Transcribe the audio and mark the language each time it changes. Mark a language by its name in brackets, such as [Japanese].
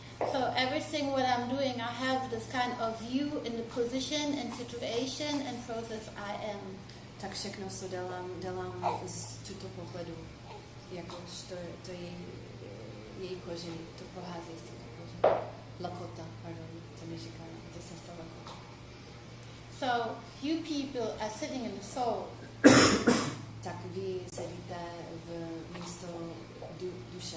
[English] So everything what I'm doing, I have this kind of view in the position and situation and process I am. [Czech] Tak všechno, co dělám z tuto pohledu, jakož to je její kořeny, to pochází z této kořeny. Lakota, pardon, to neříká, to se stalo Lakota. [English] So you people are sitting in the soul. [Czech] Tak vy sedíte v místo duše.